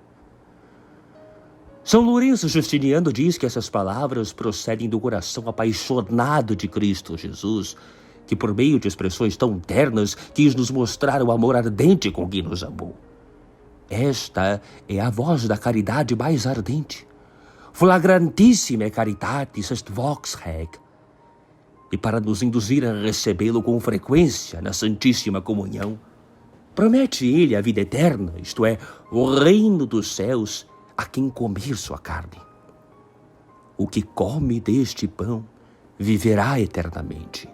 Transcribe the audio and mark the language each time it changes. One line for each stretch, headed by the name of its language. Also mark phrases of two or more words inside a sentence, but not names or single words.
Portuguese: São Lourenço Justiniano diz que essas palavras procedem do coração apaixonado de Cristo Jesus, que por meio de expressões tão ternas quis nos mostrar o amor ardente com que nos amou. Esta é a voz da caridade mais ardente.
Latin: Flagrantissime caritatis est vox reg.
Portuguese: E para nos induzir a recebê-lo com frequência na Santíssima Comunhão, promete ele a vida eterna, isto é, o reino dos céus, a quem comer sua carne. O que come deste pão viverá eternamente.